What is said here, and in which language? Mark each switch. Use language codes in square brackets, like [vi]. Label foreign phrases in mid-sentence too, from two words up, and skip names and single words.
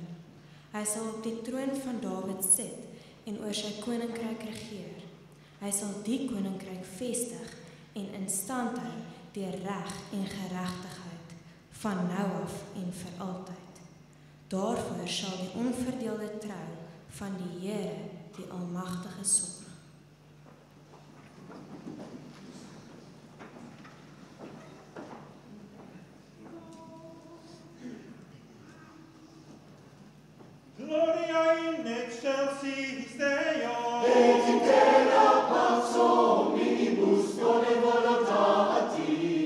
[af] Hy sal op die troon van Dawid sit en oor sy koninkryk regeer. Hy sal die koninkryk vestig en in stand hou deur reg en geregtigheid van nou af en vir altyd. Daarvoor sal die onverdeelde trou van die Here, die Almagtige sorg. [la] Gloria in excelsis Deo, et in terra pax hominibus bone voluntatis.